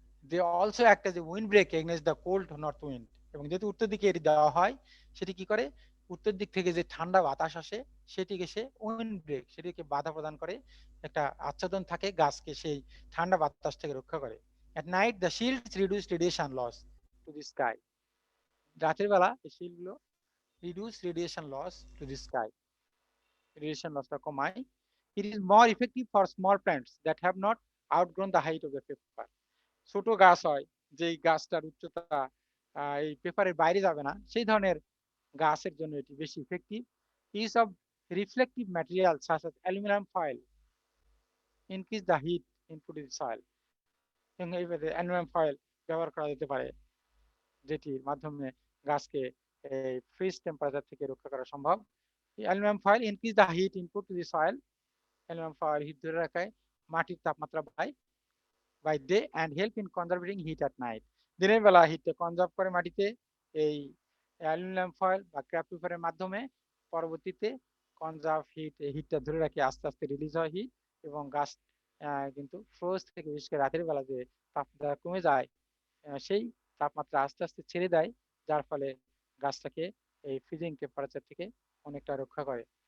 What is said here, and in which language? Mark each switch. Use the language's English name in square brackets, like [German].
[English] They also act as a wind break against the cold north wind. [Bangla] এবং যেহেতু উত্তর দিকে এটি দেওয়া হয় সেটি কি করে, উত্তর দিক থেকে যে ঠান্ডা বাতাস আসে সেটিকে সে উইন্ড ব্রেক, সেটিকে বাধা প্রদান করে, একটা আচ্ছাদন থাকে, গাছকে সেই ঠান্ডা বাতাস থেকে রক্ষা করে। [English] At night the shields reduce radiation loss to the sky. [Bangla] রাতের বেলা এই শিল্ড গুলো [English] reduce radiation loss to the sky, [Bangla] radiation লসটা কমায়। [English] It is more effective for small plants that have not outgrown the height of the paper. [Bangla] ছোট গাছ হয় যেই গাছটার উচ্চতা এই পেপারের বাইরে যাবে না, সেই ধরনের গাছের জন্য এটি বেশি effective. [English] Use of reflective material such as aluminium foil increase the heat input in soil. [Bangla] এইভাবে অ্যালুমিনিয়াম ফয়েল ব্যবহার করা যেতে পারে, যেটির মাধ্যমে গাছকে এই ফ্রিজ টেম্পারেচার থেকে রক্ষা করা সম্ভব। [English] Aluminium foil increase the heat input to the soil. [Bangla] Aluminium foil hit ধরে রাখায় মাটির তাপমাত্রা বাড়ায় [English] by day and help in conserving heat at night. [Bangla] দিনের বেলা হিটটা কনজার্ভ করে মাটিতে এই অ্যালুমিনিয়াম ফয়েল বা ক্র্যাফট পেপারের মাধ্যমে, পরবর্তীতে কনজার্ভ হিটটা ধরে রাখে, আস্তে আস্তে রিলিজ হয় হিট, এবং গাছ কিন্তু ফ্রোস্ট থেকে, বিশেষ করে রাতের বেলা যে তাপমাত্রা কমে যায় সেই তাপমাত্রা আস্তে আস্তে ছেড়ে দেয়, যার ফলে গাছটাকে এই ফ্রিজিং টেম্পারেচার থেকে অনেকটা রক্ষা করে।